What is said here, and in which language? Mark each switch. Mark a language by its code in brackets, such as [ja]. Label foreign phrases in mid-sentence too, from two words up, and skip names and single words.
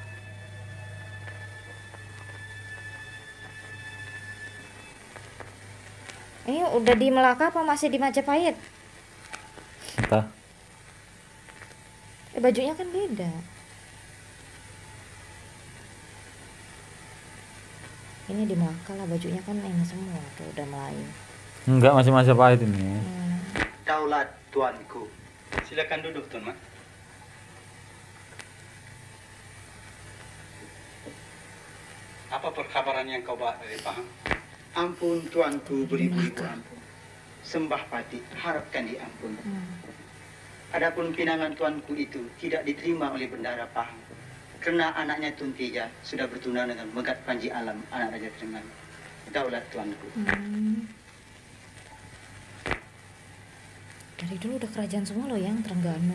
[id] ini udah di Melaka apa masih di Majapahit? Entah. Bajunya kan beda. Ini di Melaka lah bajunya kan ini semua tuh udah Melayu. Enggak, masih Majapahit ini. [ms] Daulat tuanku. Silakan duduk, Tuan Mak. Apa perkabaran yang kau bawa dari Pahang? Ampun tuanku, beribu-ribu ampun. Sembah pati, harapkan diampun. Adapun pinangan tuanku itu tidak diterima oleh bendara Pahang. Karena anaknya Tun Teja sudah bertunang dengan Megat Panji Alam, anak Raja Trengganu. Daulat tuanku. [id] Dari dulu udah kerajaan semua loh yang Trengganu,